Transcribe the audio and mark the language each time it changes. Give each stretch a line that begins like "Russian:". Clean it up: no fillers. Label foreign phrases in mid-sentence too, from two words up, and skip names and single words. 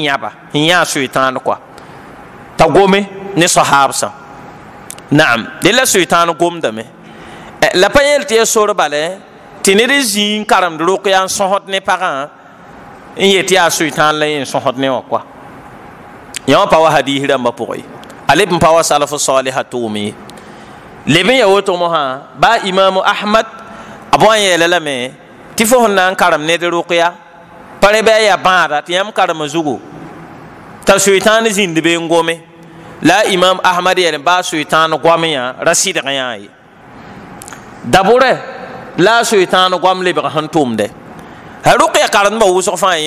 Mossi: yãba sẽn yã soɩtãan koa t'a gome ne sahabsã naam dẽ la soɩtãan gomdame la pa yel tɩ ya sor bale tɩ ned zĩig n karemd rʋkya n sõsd ne pagã n yet yaa soɩtãan la yẽ sõsd ne wã koa yã wã pa wa hadis rãmbã pʋgẽ a leb n pa wa
Arabic: سلف صالحة
Mossi: tʋʋm ye leb n ya woto mosã ba imamu ahmad a bõe n yeela lame tɩ fo sẽn na n karem ned rʋkya pa rẽ bɩ a yaa bãada tɩ yãmb karem zugu t'a soɩtãan zĩnd be n gome la imam ahmad yɛl baa soɩtãan goam yã ra sɩdg yã ye dabʋrɛ la a soɩtãan goam lebg sẽn tʋmde rʋkya karemdbã wʋsg fãa yẽ